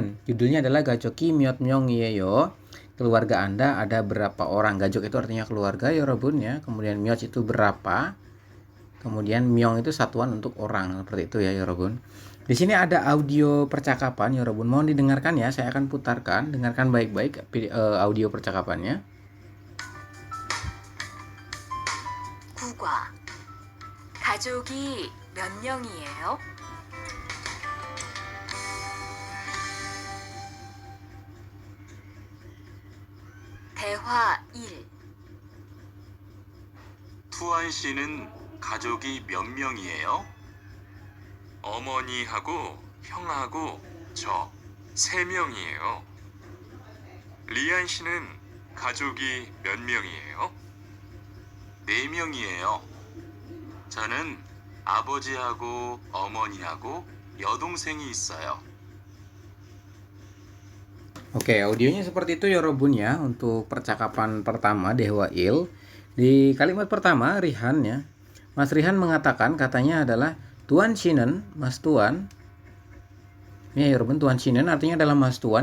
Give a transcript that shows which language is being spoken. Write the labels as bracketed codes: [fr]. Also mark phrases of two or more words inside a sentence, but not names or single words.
[id] Judulnya adalah [ko] 가족이 몇 명이에요. [id] Keluarga Anda ada berapa orang? Gajok itu artinya keluarga yorobun ya. Kemudian Myot itu berapa? Kemudian Myong itu satuan untuk orang. Seperti itu ya yorobun. Di sini ada audio percakapan yorobun. Mohon didengarkan ya. Saya akan putarkan. Dengarkan baik-baik audio percakapannya. [ko] 국화. 가족이 몇 명이에요? 대화 1. 투안 씨는 가족이 몇 명이에요? 어머니하고 형하고 저 3명이에요. 리안 씨는 가족이 몇 명이에요? 4명이에요. 저는 아버지하고 어머니하고 여동생이 있어요. [id] Oke, audionya seperti itu yorobun ya untuk percakapan pertama Dehwail. Di kalimat pertama Rihan ya. Mas Rihan mengatakan katanya adalah Tuan Shinen, Mas Tuan. Ya yorobun, Tuan Shinen artinya adalah Mas Tuan.